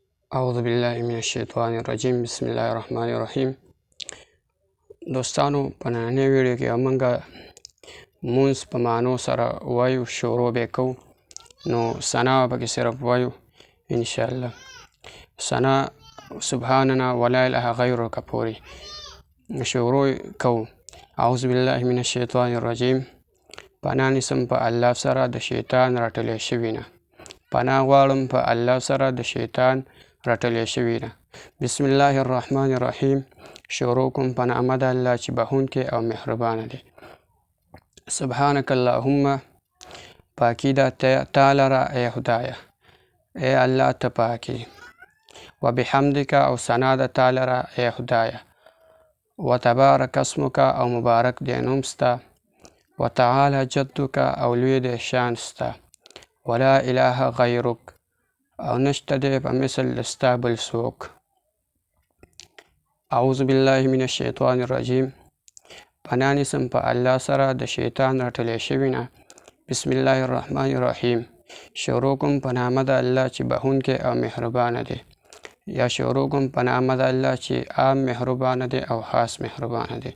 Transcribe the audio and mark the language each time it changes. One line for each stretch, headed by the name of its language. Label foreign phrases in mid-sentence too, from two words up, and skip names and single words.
Arabic: اعوذ بالله من الشیطان الرجیم. بسم الله الرحمن الرحیم.
Pashto: دوستانو، په نننۍ ویډیو کې موږ مونځ په معنو سره وایو، شروع به کوو. نو ثنا به کې صرف وایو
Arabic: ان شاء الله.
Pashto: ثنا
Arabic: سبحاننا ولا اله غیرک
Pashto: پورې شروع کوو.
Arabic: اعوذ بالله من الشیطان الرجیم.
Pashto: پناه نیسم په الله سره د شیطان راټلې شوي نه. پناه غواړم په الله سره د شیطان راټلې شوي نه.
Arabic: بسم الله الرحمن الرحیم.
Pashto: شروع کوم په نامه د الله چې بخښونکی او مهربانه دی.
Arabic: سبحانک اللهم،
Pashto: پاکی ده تعالی را ای خدایه، ای الله ته پاکی.
Arabic: و بحمدک،
Pashto: او ثنا ده تعالی را ای خدایه.
Arabic: و تبارک اسمک،
Pashto: او مبارک دی نوم ستا.
Arabic: و تعالی جدک،
Pashto: او لوی دی شان ستا.
Arabic: ولا اله غیرک،
Pashto: او نشته دی په مثل ستا بل څوک.
Arabic: اعوذ بالله من الشیطان الرجیم.
Pashto: پناه نیسم په الله سره د شیطان راټلې شوي نه.
Arabic: بسم الله الرحمن الرحیم.
Pashto: شروع کوم په نامه د الله چې بخښونکی او مهربانه دی. یا شروع کوم په نامه د الله چې عام مهربانه دی او خاص مهربانه دی.